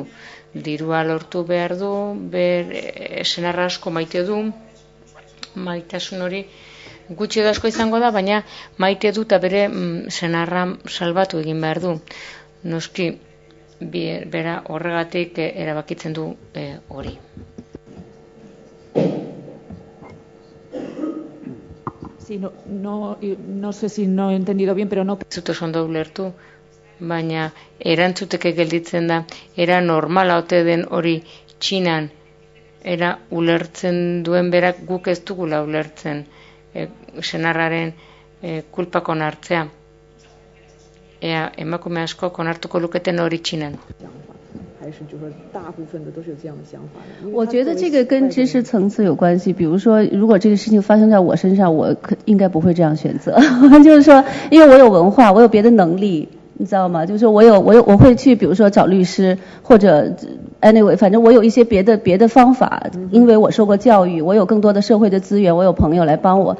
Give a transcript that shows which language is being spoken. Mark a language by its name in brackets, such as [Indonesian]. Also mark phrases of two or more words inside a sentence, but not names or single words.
[Basque] Dirua lortu behar du, senarra asko maite du, maitasun hori gutxi edo asko izango da, baina maite du eta bere senarra salbatu egin behar du. Noski, bera horregatik erabakitzen du hori. [Spanish] Sí, no sé si no he entendido bien, pero no... [Basque] Zut oso ondo ulertu, baina erantzuteke gelditzen da, era normala ote den hori Txinan, era ulertzen duen berak guk ez dugula ulertzen senarraren kulpak onartzea. Ea, emakume asko onartuko luketen hori Txinan. [Chinese] 还是就是说大部分的都是有这样的想法的。我觉得这个跟知识层次有关系。比如说，如果这个事情发生在我身上，我应该不会这样选择。就是说，因为我有文化，我有别的能力，你知道吗？就是说我会去，比如说找律师，或者 anyway， 反正我有一些别的方法，因为我受过教育，我有更多的社会的资源，我有朋友来帮我。